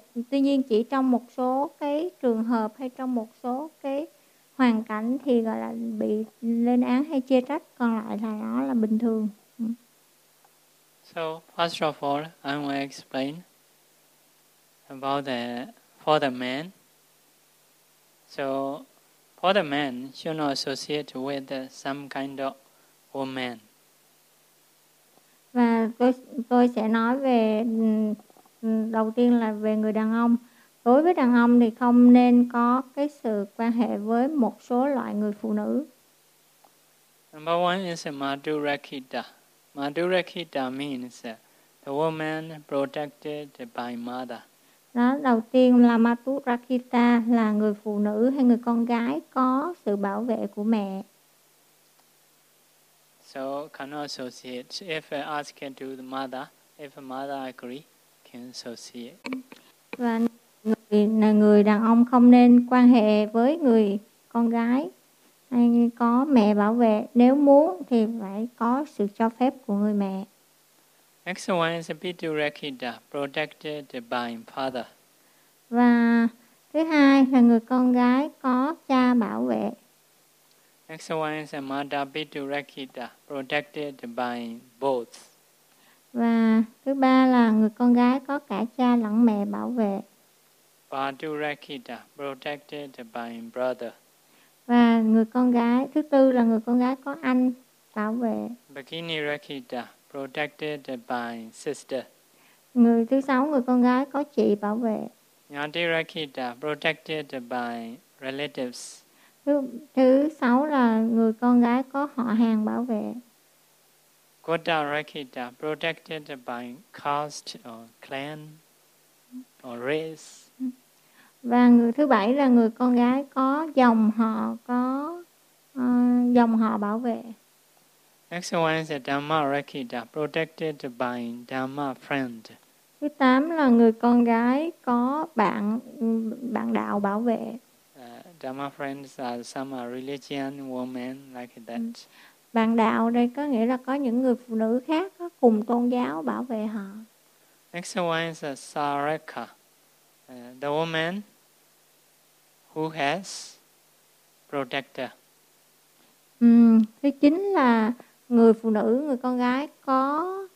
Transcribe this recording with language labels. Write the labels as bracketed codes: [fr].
[vi] Tuy nhiên chỉ trong một số cái trường hợp hay trong một số cái hoàn cảnh thì gọi là bị lên án hay chê trách, còn lại là nó là bình thường. [en] So first of all, I will explain about for the man. So for the man, should not associate with some kind of woman. [vi] Và tôi sẽ nói về đầu tiên là về người đàn ông. Đối với đàn ông thì không nên có cái sự quan hệ với một số loại người phụ nữ. [en] Number one is Madhurakita. Madhurakita means the woman protected by mother. [vi] Đó, đầu tiên là Madhurakita là người phụ nữ hay người con gái có sự bảo vệ của mẹ. [en] So cannot associate. If I ask it to the mother, if mother agree, can associate. [vi] Và người đàn ông không nên quan hệ với người con gái hay có mẹ bảo vệ. Nếu muốn thì phải có sự cho phép của người mẹ. [en] Next one is Pitu-rakita, protected by father. [vi] Và thứ hai là người con gái có cha bảo vệ. [en] Next one is Mata-pitu-rakita, protected by both. [vi] Và thứ ba là người con gái có cả cha lẫn mẹ bảo vệ. [en] Vadurakita, protected by brother. [vi] Và người con gái, thứ tư là người con gái có anh bảo vệ. [en] Bikini Rakita, protected by sister. [vi] Người thứ sáu, người con gái có chị bảo vệ. [en] Nyati Rakita, protected by relatives. [vi] Thứ sáu là người con gái có họ hàng bảo vệ. [en] Kota Rakita, protected by caste or clan or race. [vi] Và người thứ bảy là người con gái có dòng họ, có dòng họ bảo vệ. [en] Next one is Dhamma Rakita, protected by Dhamma friend. [vi] Thứ tám là người con gái có bạn đạo bảo vệ. [en] Dhamma friends are some religious women like that. [vi] Bạn đạo đây có nghĩa là có những người phụ nữ khác có cùng tôn giáo bảo vệ họ. [en] Next one is Sarekha. The woman who has protector. [vi] Thứ chính là người phụ nữ, người con gái có